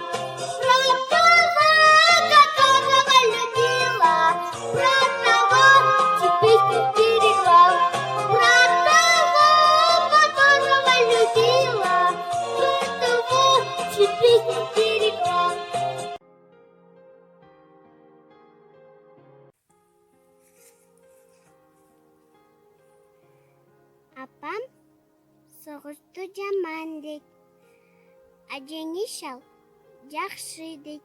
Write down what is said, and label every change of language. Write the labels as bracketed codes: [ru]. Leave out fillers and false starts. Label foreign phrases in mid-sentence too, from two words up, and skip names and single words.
[ru] Про того, которого любила, про того, чью песню берегла. Про того, которого любила, про того, чью песню берегла. [kk] Апам соғысты жаман дейді, жеңіс ал жақсы дейді.